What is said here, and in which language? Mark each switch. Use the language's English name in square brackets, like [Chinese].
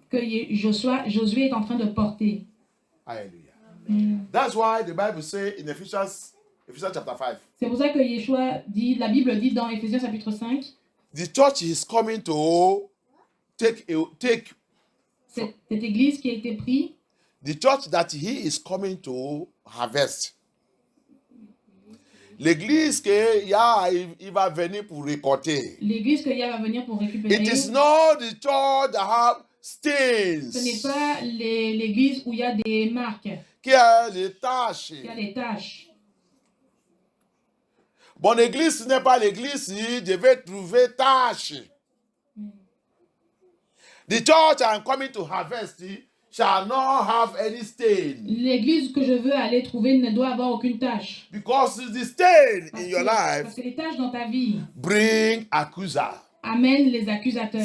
[French] que Josué est en train de porter. [English] Hallelujah. Mm. That's why the Bible says in Ephesians chapter 5, [French] C'est pour ça que Yeshua dit, la Bible dit dans Éphésiens chapitre 5, [English] the church is coming to take [French] cette église qui a été prise, [English] the church that he is coming to harvest. [French] L'église que Yah il va venir pour récolter. l'église que Yah va venir pour récupérer. [English] It is not the church that have [French] Ce n'est [English] stains, [French] pas l'église où il y a des marques, qui a les taches. il y a des taches. Mon église, ce n'est pas l'église si je vais trouver tâches. [English] The church I'm coming to harvest shall not have any stain. [French] L'église que je veux aller trouver ne doit avoir aucune tache. [English] Because the stain [French] Parce [English] in your [French] que, [English] life [French] parce que les taches dans ta vie [English] bring accuser. [French] amènent les accusateurs.